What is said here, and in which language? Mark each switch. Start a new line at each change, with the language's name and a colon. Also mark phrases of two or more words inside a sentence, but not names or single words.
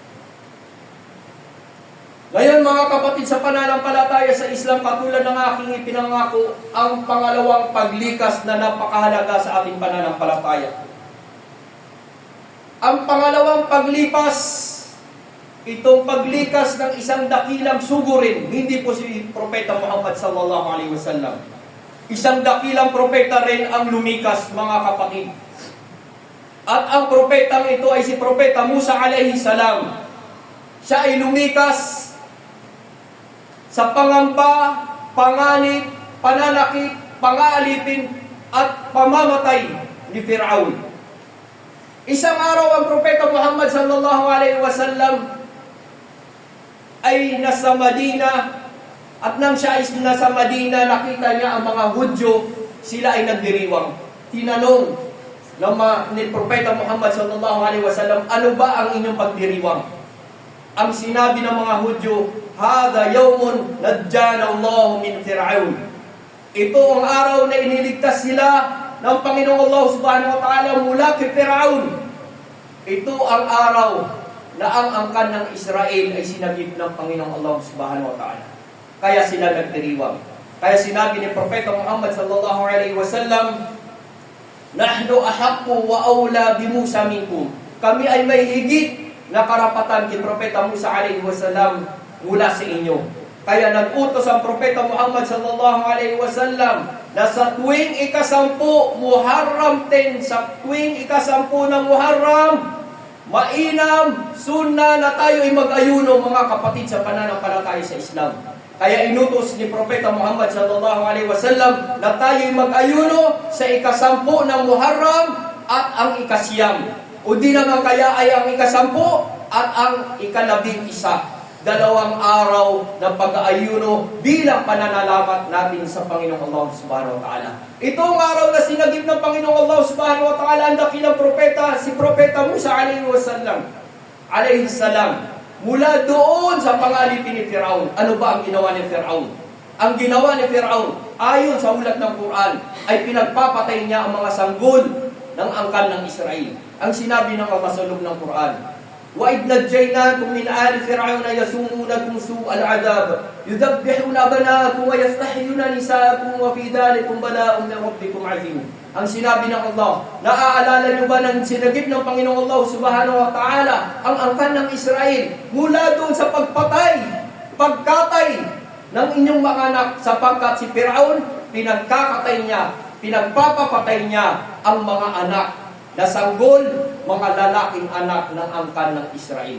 Filipino: Ngayon mga kapatid sa pananampalataya sa Islam, katulad ng aking ipinangako, ang pangalawang paglikas na napakahalaga sa ating pananampalataya. Ang pangalawang paglipas, itong paglikas ng isang dakilang sugurin, hindi po si Propeta Muhammad
Arabic: صلى الله عليه وسلم.
Filipino: Isang dakilang propeta rin ang lumikas, mga kapatid. At ang propetang ito ay si Propeta Musa
Arabic: عليه السلام.
Filipino: Siya ay lumikas sa pangamba, panganib, pananakit, pang-aalipin at pamamatay ni Fir'aun. Isang araw ang Propeta Muhammad
Arabic: صلى الله عليه وسلم
Filipino: ay nasa Madina. At nang siya ay nasa Madina, nakita niya ang mga Hudyo, sila ay nagdiriwang. Tinanong ni Propeta Muhammad
Arabic: صلى الله عليه وسلم,
Filipino: ano ba ang inyong pagdiriwang? Ang sinabi ng mga Hudyo,
Arabic: هذا يوم نجانا الله من فرعون.
Filipino: Ito ang araw na iniligtas sila ng Panginoong Allah
Arabic: سبحانه وتعالى
Filipino: mula kay Fir'aun. Ito ang araw na ang angkan ng Israel ay sinagip ng Panginoong Allah
Arabic: سبحانه وتعالى.
Filipino: Kaya sila nagdiriwang. Kaya sinabi ni Propeta Muhammad
Arabic: صلى الله عليه وسلم, نحن أحق وأولى بموسى منكم.
Filipino: Kami ay may higit na karapatan kay Propeta Musa
Arabic: عليه وسلم
Filipino: mula sa inyo. Kaya nag-utos ang Propeta Muhammad
Arabic: صلى الله عليه وسلم
Filipino: na sa tuwing ika-10 Muharram 10, sa tuwing ika-10 ng Muharram, mainam, sunna na tayo ay mag-ayuno, mga kapatid sa pananampalataya sa Islam. Kaya inutos ni Propeta Muhammad
Arabic: صلى الله عليه وسلم
Filipino: na tayo'y mag-ayuno sa ika-10 ng Muharram at ang ika-9. O di naman kaya ay ang ika-10 at ang ika-11. 2 araw ng pag-aayuno bilang pananalamat natin sa Panginoong Allah
Arabic: سبحانه وتعالى.
Filipino: Itong araw na sinagip ng Panginoong Allah
Arabic: سبحانه وتعالى
Filipino: ang dakilang propeta, si Propeta Musa
Arabic: عليه السلام.
Filipino: Mula doon sa pangalipin ni Fir'aun, ano ba ang ginawa ni Fir'aun? Ang ginawa ni Fir'aun, ayon sa ulat ng Quran, ay pinagpapatay niya ang mga sanggol ng angkan ng Israel. Ang sinabi ng masulog ng Quran,
Arabic: وَإِذْ نَجَّيْنَاكُمْ مِنْ آلِ فِرْعَوْنَ يَسُومُونَكُمْ سُوءَ الْعَذَابِ يُذَبِّحُونَ أَبْنَاءَكُمْ وَيَسْتَحْيُونَ نِسَاءَكُمْ وَفِي ذَلِكُمْ بَلَاءٌ مِنْ رَبِّكُمْ عَظِيمٌ.
Filipino: Ang sinabi ng Allah, naaalala niyo ba ng sinagip ng Panginoong Allah
Arabic: سبحانه وتعالى
Filipino: ang angkan ng Israel mula doon sa pagkatay ng inyong mga anak, sapagkat si Fir'aun pinagkakatay niya, pinagpapapatay niya ang mga anak na sanggol, mga lalaking anak ng angkan ng Israel.